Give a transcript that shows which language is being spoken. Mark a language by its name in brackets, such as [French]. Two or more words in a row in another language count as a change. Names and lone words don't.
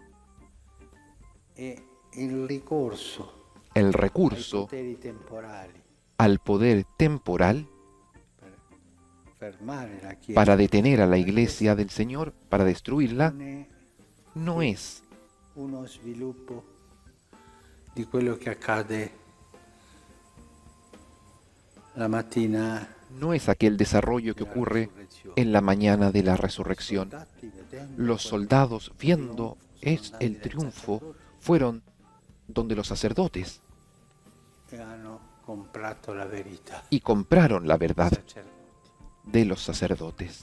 [Spanish] El recurso al poder temporal para detener a la iglesia del Señor, para destruirla, no es [Italian] uno sviluppo di quello che accade la mattina. [Spanish] No es aquel desarrollo que ocurre en la mañana de la resurrección. Los soldados, viendo el triunfo, fueron donde los sacerdotes y compraron la verdad de los sacerdotes.